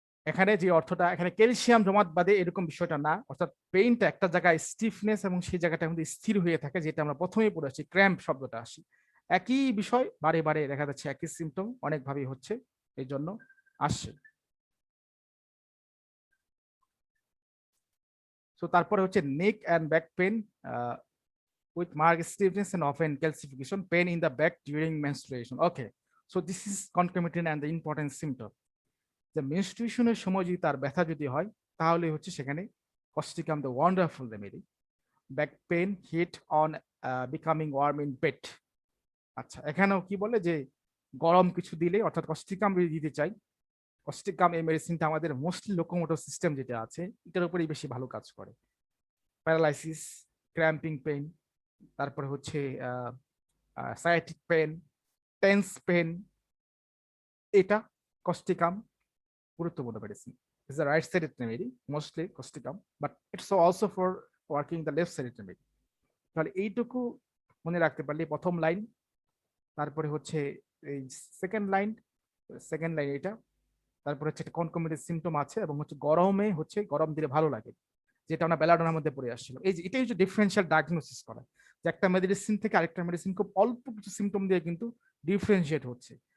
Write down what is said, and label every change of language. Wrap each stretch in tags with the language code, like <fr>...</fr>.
<bn>এখানে যে অর্থটা, এখানে ক্যালসিয়াম জমাট বাঁধে এরকম বিষয়টা না, অর্থাৎ পেইনটা একটা জায়গায় স্টিফনেস এবং সেই জায়গাটা মধ্যে স্থির হয়ে থাকে, যেটা আমরা প্রথমেই পড়ে আসছি, ক্র্যাম্প শব্দটা আসি। একই বিষয় বারে বারে দেখা যাচ্ছে, একই সিমটম অনেকভাবেই হচ্ছে, এই জন্য আসছে।</bn> <en>so</en> <bn>তারপরে হচ্ছে</bn> <en>Neck and back pain with marked stiffness and often calcification, pain in the back during menstruation. Okay, so this is concomitant and the important symptom.</en> <bn>যে মেনস্ট্রুয়েশনের সময় যদি তার ব্যথা যদি হয়, তাহলে হচ্ছে সেখানে Causticum</bn> <en>The wonderful remedy. Back pain heat on becoming warm in bed.</en> <bn>আচ্ছা, এখানেও কি বলে যে গরম কিছু দিলে, অর্থাৎ কস্টিকাম যদি দিতে চাই, কস্টিকাম এই মেডিসিনটা আমাদের মোস্টলি লোকোমোটর সিস্টেম যেটা আছে এটার উপরেই বেশি ভালো কাজ করে। প্যারালাইসিস, ক্র্যাম্পিং পেইন, তারপরে হচ্ছে সায়াটিক পেন, টেন্স পেন, এটা কস্টিকাম গুরুত্বপূর্ণ medicine.</bn> <en>It's the right sided remedy, mostly costicum, but it's also for working the left sided remedy.</en> <bn>তাহলে এইটুকু মনে রাখতে পারলে প্রথম লাইন, তারপরে হচ্ছে এই সেকেন্ড লাইন এটা, তারপরে হচ্ছে একটা কনকমিটেড সিমটম আছে, এবং হচ্ছে গরমে হচ্ছে গরম দিলে ভালো লাগে, যেটা আমরা বেলাডোনার মধ্যে পড়ে আসছিল। এই যে এটাই হচ্ছে ডিফারেন্সিয়াল ডায়াগনোসিস করা, যে একটা মেডিসিন থেকে আরেকটা মেডিসিন খুব অল্প কিছু সিমটম দিয়ে কিন্তু ডিফারেন্সিয়েট হচ্ছে।</bn>